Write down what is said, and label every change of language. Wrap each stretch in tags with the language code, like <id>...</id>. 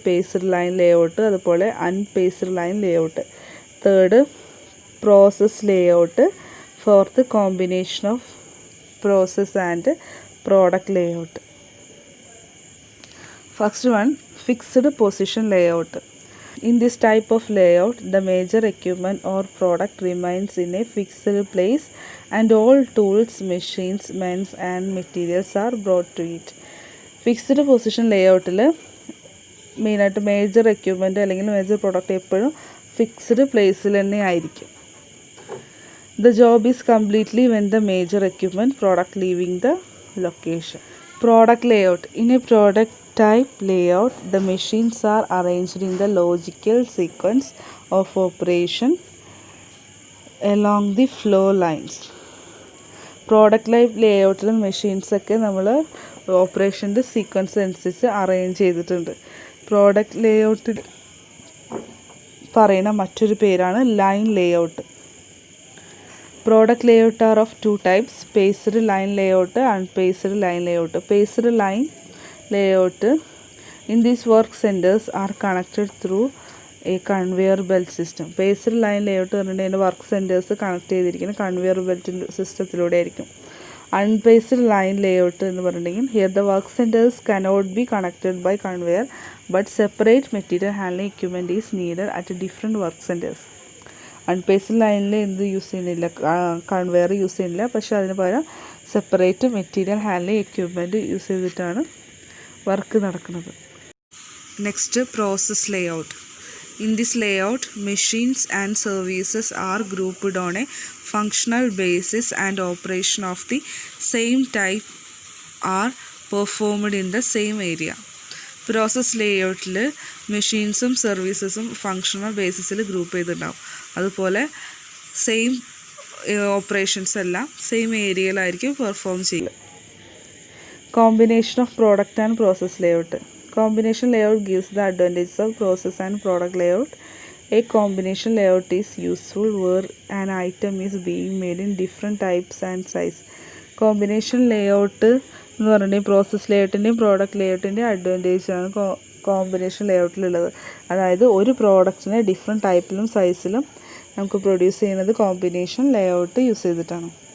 <en>paced line layout,</en> <ml>അതുപോലെ</ml> <en>Unpaced line layout. Third, process layout. Fourth, combination of process and product layout. First one, fixed position layout. In this type of layout, the major equipment or product remains in a fixed place and all tools, machines, men and materials are brought to it.</en> <ml>Fixed position ലേഔട്ടിൽ മെയിനായിട്ട് major equipment അല്ലെങ്കിൽ major product എപ്പോഴും fixed പ്ലേസിൽ തന്നെ ആയിരിക്കും.</ml> <en>The job is completely when the major equipment product leaving the location. Product layout. In a product type layout, the machines are arranged in the logical sequence of operation along the flow lines.</en> <ml>Product life ലേഔട്ടിൽ മെഷീൻസൊക്കെ നമ്മൾ ഓപ്പറേഷൻ്റെ sequence അനുസരിച്ച് arrange ചെയ്തിട്ടുണ്ട്. Product ലേഔട്ടിൽ പറയുന്ന മറ്റൊരു പേരാണ് line layout.</ml> <en>Product layout are of 2 types, paced line layout, unpaced line layout. Paced line layout. In these work centers are connected through a conveyor belt system.</en> <ml>Based line layout പറഞ്ഞിട്ടുണ്ടെങ്കിൽ work centres connect ചെയ്തിരിക്കുന്ന conveyor belt സിസ്റ്റത്തിലൂടെ ആയിരിക്കും.</ml> <en>unpaced line layout</en> <ml>എന്ന് പറഞ്ഞിട്ടുണ്ടെങ്കിൽ</ml> <en>Here the work centres cannot be connected by conveyor but separate material handling equipment is needed at different work centres.</en> <ml>അൺപേസ്ഡ് ലൈനിൽ എന്ത് use ചെയ്യുന്നില്ല, conveyor use ചെയ്യുന്നില്ല, പക്ഷേ അതിന് പകരം separate material handling equipment use ചെയ്തിട്ടാണ് വർക്ക് നടക്കുന്നത്.</ml> <en>Next, process layout. In this layout machines and services are grouped on a functional basis and operation of the same type are performed in the same area.</en> <ml>Process ലേഔട്ടിൽ മെഷീൻസും സർവീസസും functional ബേസിസിൽ group ചെയ്തിട്ടുണ്ടാവും. അതുപോലെ same operations എല്ലാം same ഏരിയയിലായിരിക്കും perform ചെയ്യുക.</ml> <en>Combination of product and process layout. Combination layout gives the advantages of process and product layout. A combination layout is useful where an item is being made in different types and size.</en> <ml>Combination layout എന്ന് പറഞ്ഞിട്ടുണ്ടെങ്കിൽ process ലേഔട്ടിൻ്റെയും product ലേഔട്ടിൻ്റെയും അഡ്വാൻറ്റേജാണ് combination ലേഔട്ടിലുള്ളത്. അതായത് ഒരു പ്രോഡക്റ്റിനെ different ടൈപ്പിലും സൈസിലും നമുക്ക് produce ചെയ്യുന്നത് combination layout use ചെയ്തിട്ടാണ്.</ml>